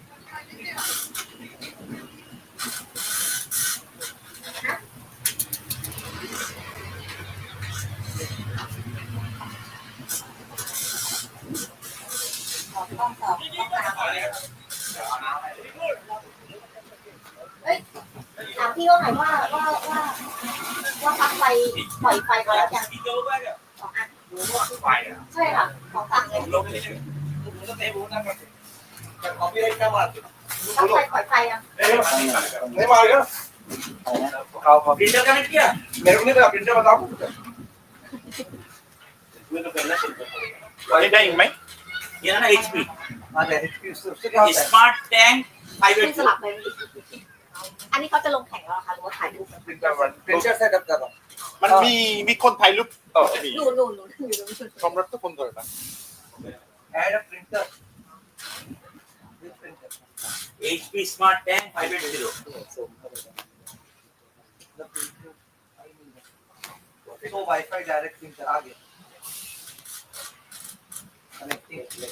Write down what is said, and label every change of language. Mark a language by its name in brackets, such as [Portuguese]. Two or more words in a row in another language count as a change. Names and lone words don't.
[Thai] ต้องตามเฮ้ยถามพี่ว่าหน่อย ว่าปลั๊กไฟปล่อยไฟมาแล้วยังสองอันใช่ค่ะของฝั่งเลยปลั๊กไฟปล่อยไฟยัง [Hindi] नहीं मारेगा [English] printer connect [Hindi] किया मेरे को नहीं पता प्रिंटर बताओ [Thai] ได้อีกไหม [Hindi] ये ना HP उससे क्या होता है स्मार्ट टैंक [Thai] ไม่สลับเลยอันนี้เขาจะลงแข่งแล้วค่ะหรือว่าถ่ายรูป [English] printer setup [Hindi] कर रहा हूँ [Thai] มันมีคนถ่ายรูปมี หนูอยู่ตรงนู้น ความรักทุกคนเลยนะ [English] add a printer [Hindi] HP स्मार्ट टैंक 580 तो [English] WiFi Direct printer [Hindi] आ गया कनेक्टिंग